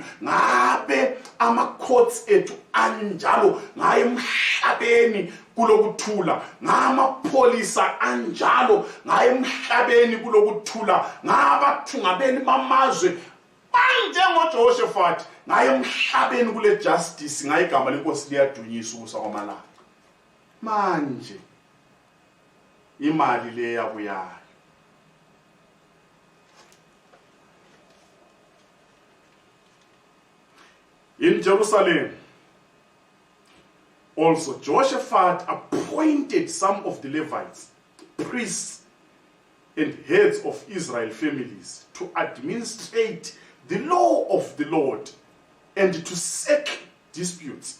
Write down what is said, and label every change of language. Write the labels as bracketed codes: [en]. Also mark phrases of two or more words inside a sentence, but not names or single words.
[nd] Ngabe ama-courts ethu anjalo, ngaye emhlabeni kulokuthula, ngamapholisa anjalo, ngaye emhlabeni kulokuthula, ngabathungabeni bamazwe banjengoJehoshaphat, ngaye emhlabeni kule justice, ngaye igama lenkosi liyadunyiswa ukusa kwamalanga. Manje imali le yabuyayo, [en] in Jerusalem also, Jehoshaphat appointed some of the Levites, priests, and heads of Israel families to administrate the law of the Lord and to settle disputes.